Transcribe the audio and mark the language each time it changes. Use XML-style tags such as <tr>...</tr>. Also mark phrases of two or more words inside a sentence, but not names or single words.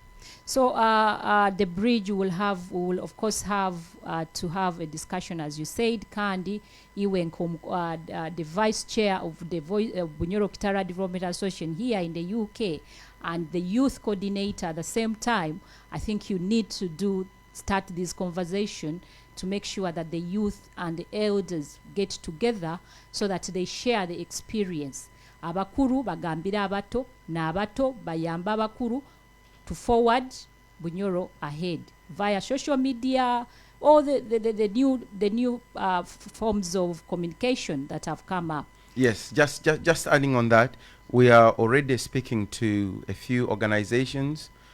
<en>So the bridge will of course have to have a discussion, as you said, Kandi Iwenko, the vice chair of the Bunyoro Kitara Development Association here in the UK, and the youth coordinator at the same time. I think you need to start this conversation to make sure that the youth and the elders get together so that they share the experience.</en> <nyo>Abakuru bagambira abato, na abato bayamba abakuru</nyo> <en>to forward Bunyoro ahead via social media, all the new forms of communication that have come up. Yes, just adding on that, we are already speaking to a few organizations.</en>